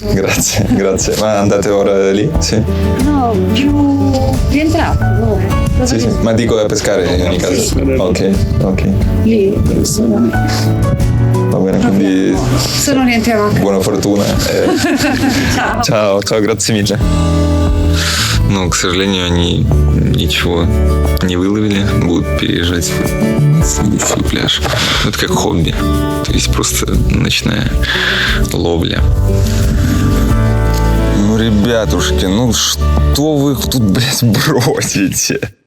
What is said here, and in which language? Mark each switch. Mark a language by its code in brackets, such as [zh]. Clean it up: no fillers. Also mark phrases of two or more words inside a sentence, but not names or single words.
[it] Grazie. Ma andate ora lì? Sì? No, più rientrato, no? Sì. Ma dico a pescare in ogni caso. Sì. Ok. Lì, Va bene, quindi se non rientriamo a casa. buona fortuna. Ciao. Ciao, grazie mille. [ru] Но, к сожалению, они ничего не выловили, будут переезжать в следующий пляж. Это как хобби, то есть просто ночная ловля. Ну, ребятушки, ну что вы тут, блядь, бросите?